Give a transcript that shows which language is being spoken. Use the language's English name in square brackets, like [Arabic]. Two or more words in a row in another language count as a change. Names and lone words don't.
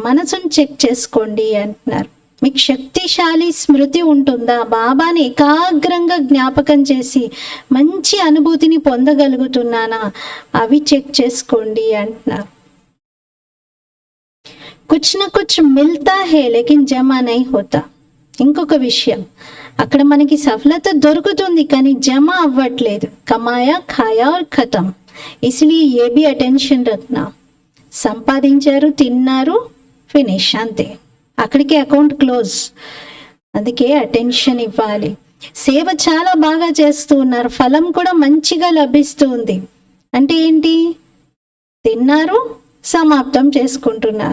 [Telugu] మనసును చెక్ చేసుకోండి అంటున్నారు. మీకు శక్తిశాలి స్మృతి ఉంటుందా? బాబాని ఏకాగ్రంగా జ్ఞాపకం చేసి మంచి అనుభూతిని పొందగలుగుతున్నానా? అవి చెక్ చేసుకోండి అంటున్నారు. [Hindi] कुछ ना कुछ मिलता है लेकिन जमा नहीं होता. [Telugu] ఇంకొక విషయం, అక్కడ మనకి సఫలత దొరుకుతుంది కానీ జమ అవ్వట్లేదు. [Hindi] कमाया खाया और ఖతం, इसलिए ये भी अटेंशन रखना. [Telugu] సంపాదించారు, తిన్నారు, ఫినిష్, అంతే, అక్కడికి అకౌంట్ క్లోజ్. అందుకే అటెన్షన్ ఇవ్వాలి. సేవ చాలా బాగా చేస్తూ ఉన్నారు, ఫలం కూడా మంచిగా లభిస్తూ ఉంది. అంటే ఏంటి? తిన్నారు, సమాప్తం చేసుకుంటున్నారు.